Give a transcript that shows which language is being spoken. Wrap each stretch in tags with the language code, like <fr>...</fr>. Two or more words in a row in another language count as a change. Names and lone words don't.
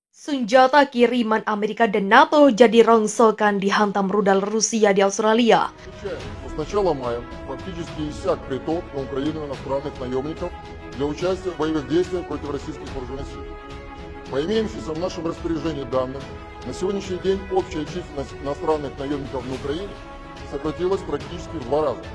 <id>Senjata kiriman Amerika dan NATO jadi rongsokan dihantam rudal Rusia di Australia.</id> <ru>С начала мая фактически иссяк приток на Украину иностранных наемников для участия в боевых действиях против российских вооруженных сил. По имеющимся в нашем распоряжении данным, на сегодняшний день общая численность иностранных наемников на Украине сократилась практически в 2 раза.</ru>